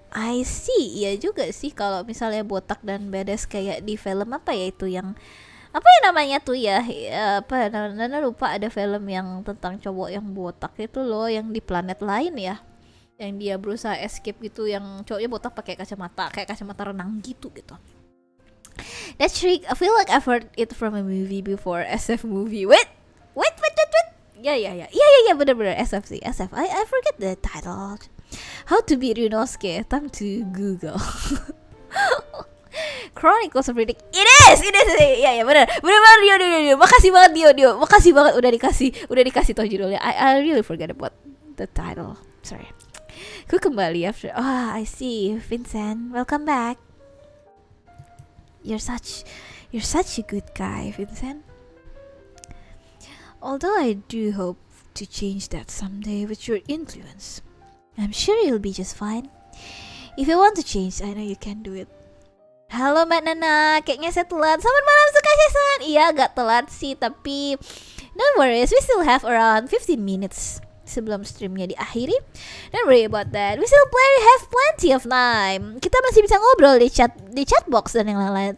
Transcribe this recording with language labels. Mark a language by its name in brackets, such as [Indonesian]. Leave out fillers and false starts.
[Indonesian] I see, iya juga sih kalau misalnya botak dan badass kayak di film apa ya itu yang apa ya namanya tuh ya, apa Nana lupa, ada film yang tentang cowok yang botak itu loh, yang di planet lain ya, yang dia berusaha escape gitu, yang cowoknya botak pakai kacamata kayak kacamata renang gitu. [English] That trick, I feel like I've heard it from a movie before, SF movie. Wait. Yeah, [Indonesian] bener-bener SF sih, [English] SF. I forget the title. How to beat Ryunosuke? Time to Google. Chronicles of Riddick. It is. [Indonesian] Iya, bener. [English] Dio. [Indonesian] Makasih banget Dio. Makasih banget udah dikasih tau judulnya. [English] I really forget about the title. Sorry. [Indonesian] Ku kembali [English] after. I see. Vincent, welcome back. You're such a good guy, Vincent. Although I do hope to change that someday with your influence. I'm sure you'll be just fine. If you want to change, I know you can do it. [Indonesian] Halo Mbak Nana, kayaknya saya telat. Selamat malam Suka-Sesan. Iya, agak telat sih, tapi [English] don't worry, we still have around 15 minutes [Indonesian] sebelum streamnya diakhiri. [English] Don't worry about that. We still have plenty of time. [Indonesian] Kita masih bisa ngobrol di chat box dan yang lain-lain.